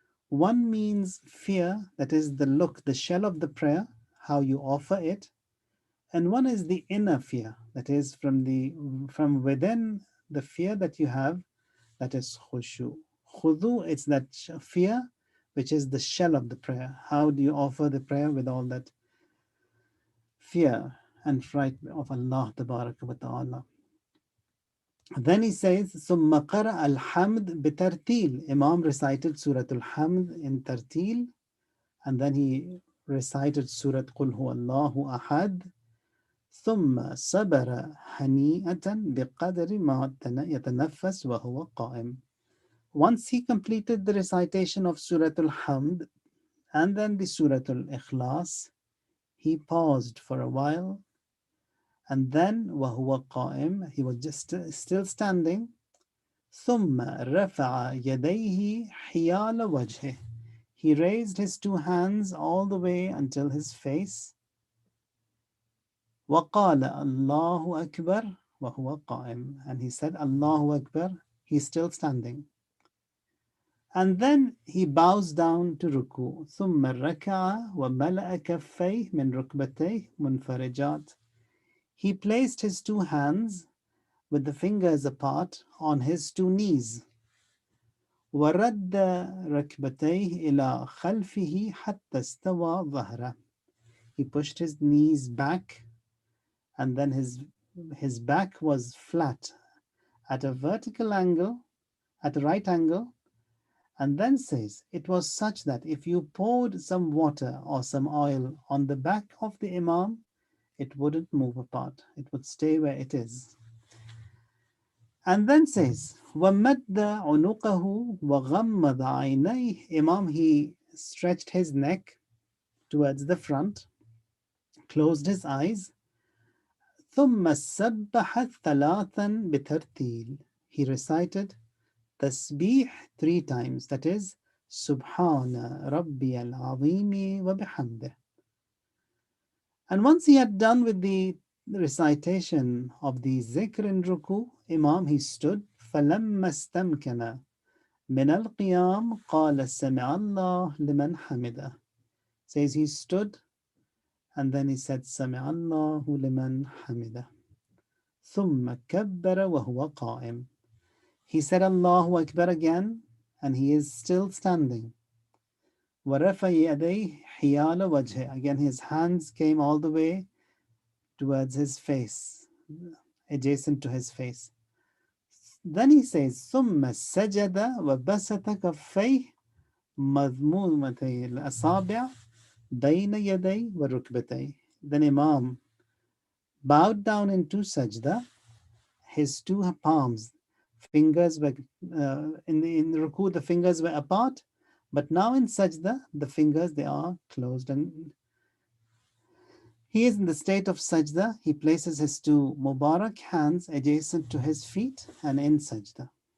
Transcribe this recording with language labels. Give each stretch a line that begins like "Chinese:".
English: One means fear, that is the look, the shell of the prayer, how you offer it, and one is the inner fear, that is from within the fear that you have, that is khushu. Khudu, it's that fear which is the shell of the prayer. How do you offer the prayer with all that fear and fright of Allah Tabaraka wa Ta'ala? Then he says,
Arabic: ثم قرأ الحمد بترتيل.
English: Imam recited Surah Al-Hamd in tartil, and then he recited Surah
Arabic: قل هو الله أحد. ثم صبر هنيئة بقدر ما يتنفس وهو قائم.
English: Once he completed the recitation of Surah Al-Hamd and then the Surah Al-Ikhlas, he paused for a while, and then
Arabic: وهو قائم,
English: he was just still standing.
Arabic: ثم رفع يديه حيال وجهه.
English: He raised his two hands all the way until his face.
Arabic: وقال الله أكبر وهو قائم.
English: And he said Allahu Akbar, he's still standing. And then he bows down to ruku.
Arabic: ثم ركع وملأ كفيه من ركبتيه منفرجات.
English: He placed his two hands with the fingers apart on his two knees.
Arabic: ورد ركبتيه إلى خلفه حتى استوى ظهره.
English: He pushed his knees back, and then his back was flat at a vertical angle, at a right angle, and then says, it was such that if you poured some water or some oil on the back of the Imam, it wouldn't move apart. It would stay where it is. And then says,
Arabic: وَمَدَّ عُنُقَهُ وَغَمَّضَ عَيْنَيْهِ.
English: Imam, he stretched his neck towards the front, closed his eyes.
Arabic: ثُمَّ سَبَّحَ ثَلَاثًا بِتَرْتِيلٍ.
English: He recited tasbih 3 times, that is,
Arabic: Subhana Rabbiyal Azimi wa bihamdih.
English: And once he had done with the recitation of the zikr in ruku, Imam, he stood.
Arabic: فَلَمَّا اسْتَمْكَنَ مِنَ الْقِيَامِ قَالَ سَمِعَ اللَّهُ لِمَنْ حَمِدَهُ.
English: Says he stood, and then he said
Arabic: سَمِعَ اللَّهُ لِمَنْ حَمِدَهُ. ثُمَّ كَبَّرَ وَهُوَ قَائِمٌ.
English: He said Allahu Akbar again, and he is still standing.
Arabic: وَرَفَعَ يَدَيْهِ حِيَالَ وَجْهِهِ.
English: Again, his hands came all the way towards his face, adjacent to his face. Then he says,
Arabic: ثُمَّ سَجَدَ وَبَسَطَ كَفَّيْهِ مَضْمُومَتَيْ الْأَصَابِعِ بَيْنَ يَدَيْهِ وَرُكْبَتَيْهِ.
English: Then Imam bowed down into sajda. His two palms, fingers were in the ruku, the fingers were apart, but now in sajda, the fingers, they are closed, and he is in the state of sajda. He places his two Mubarak hands adjacent to his feet and in sajda.